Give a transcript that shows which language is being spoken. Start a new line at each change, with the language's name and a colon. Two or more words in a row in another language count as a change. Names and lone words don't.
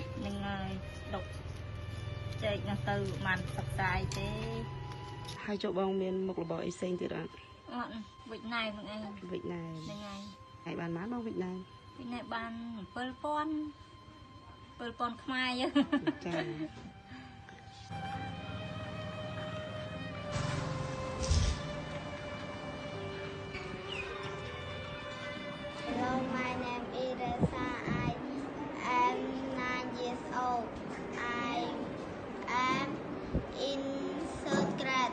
Khmer: ហ្នឹងហើយដុកចែកហ្នឹងទៅបានសិក្សាអីទេ ហើយចុះបងមានមុខរបរអីផ្សេងទៀតអត់ វិចណែហ្នឹងឯង វិចណែ ហ្នឹងហើយ ហើយបានបានបងវិចណែ វិចណែបាន7000ខ្មែរ ចា
English: Hello, my name is Reza. I am 9 years old. I am in third grade.